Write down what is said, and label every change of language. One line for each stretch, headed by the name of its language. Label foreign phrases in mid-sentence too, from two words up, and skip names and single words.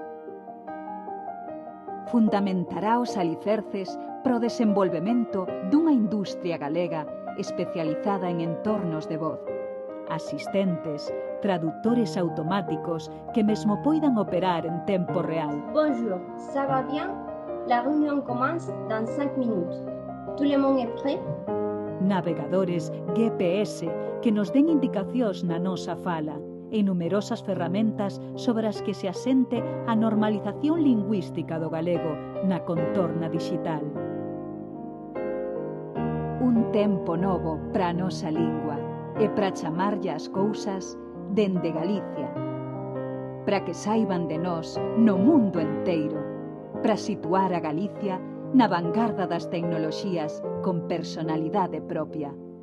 Galician: Fundamentará os alicerces para o desenvolvemento dunha industria galega especializada en entornos de voz, asistentes, traductores automáticos que mesmo poidan operar en tempo real.
French: Bonjour, ça va bien? La réunion commence dans 5 minutes. Tout le monde est prêt?
Galician: Navegadores GPS que nos den indicacións na nosa fala e numerosas ferramentas sobre as que se asente a normalización lingüística do galego na contorna digital. Un tempo novo para a nosa lingua e para chamarlle as cousas dende Galicia, para que saiban de nós no mundo enteiro, para situar a Galicia na vanguarda das tecnoloxías con personalidade propia.